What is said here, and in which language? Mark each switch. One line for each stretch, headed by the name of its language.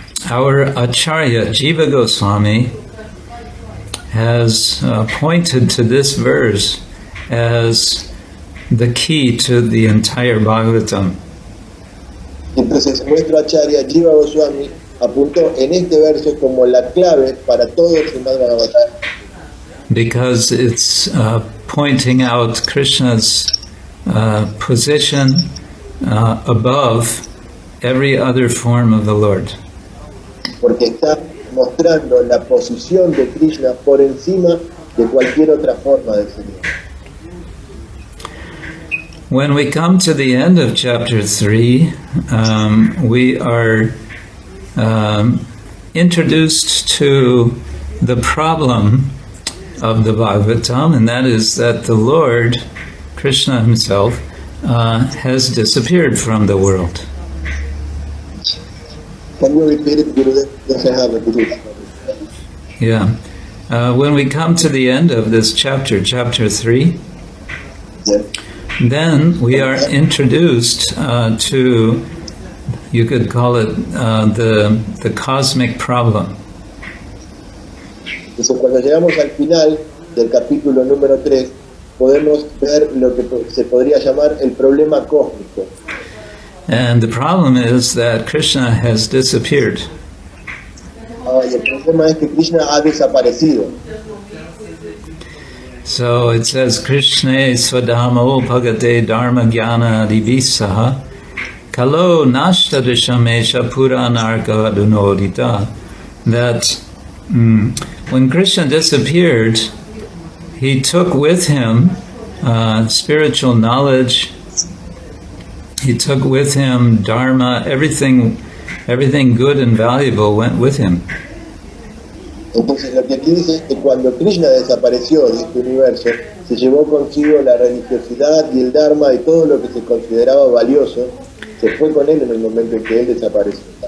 English: Our Acharya Jiva Goswami has pointed to this verse as the key to the entire Bhagavatam.
Spanish: Entonces nuestro Acharya Jiva Goswami apuntó en este verso como la clave para todo el Srimad-Bhagavatam.
English: Because it's pointing out Krishna's position above every other form of the Lord.
Spanish: Porque está mostrando la posición de Krishna por encima de cualquier otra forma del Señor.
English: When we come to the end of chapter 3, we are introduced to the problem of the Bhagavatam, and that is that the Lord, Krishna himself, has disappeared from the world. Can you repeat it, Gurudev? Yes, I have it. Yeah. When we come to the end of this chapter, chapter 3, Yes. then we are introduced to, you could call it the cosmic problem.
Spanish: Entonces, cuando llegamos al final del capítulo número 3, podemos ver lo que se podría llamar el problema cósmico.
English: And the problem is that Krishna has disappeared.
Spanish: Y el problema es que Krishna ha desaparecido.
English: So it says,
Sanskrit: Krishna swadamo bhagate dharma jnana divisaha kalo nashta dishamesha puranarka adunodita.
English: That when Krishna disappeared, he took with him spiritual knowledge. He took with him dharma, everything good and valuable went with him.
Spanish: Entonces lo que aquí dice es que cuando Krishna desapareció de este universo, se llevó consigo la religiosidad y el dharma y todo lo que se consideraba valioso, se fue con él en el momento en que él desapareció.